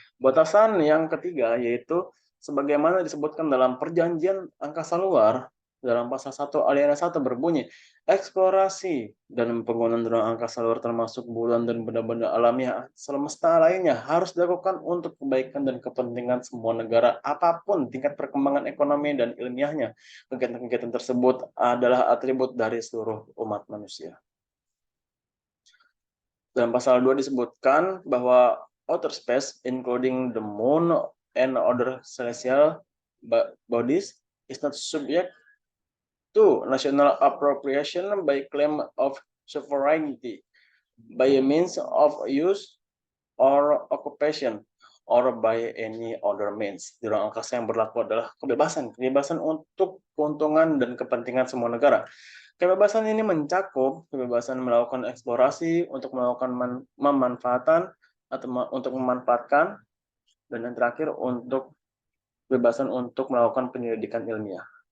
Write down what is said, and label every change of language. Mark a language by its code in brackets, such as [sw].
[id] Batasan yang ketiga yaitu sebagaimana disebutkan dalam Perjanjian Angkasa Luar dalam pasal 1 alinea 1 berbunyi, eksplorasi dan penggunaan ruang angkasa luar termasuk bulan dan benda-benda alamiah semesta lainnya harus dilakukan untuk kebaikan dan kepentingan semua negara apapun tingkat perkembangan ekonomi dan ilmiahnya. Kegiatan-kegiatan tersebut adalah atribut dari seluruh umat manusia. Dalam pasal 2 disebutkan bahwa [en] outer space, including the moon and other celestial bodies, is not subject to national appropriation by claim of sovereignty by a means of use or occupation or by any other means. [id] Di ruang angkasa yang berlaku adalah kebebasan untuk keuntungan dan kepentingan semua negara. Kebebasan ini mencakup kebebasan melakukan eksplorasi, untuk melakukan memanfaatan atau untuk memanfaatkan, dan yang terakhir untuk kebebasan untuk melakukan penyelidikan ilmiah.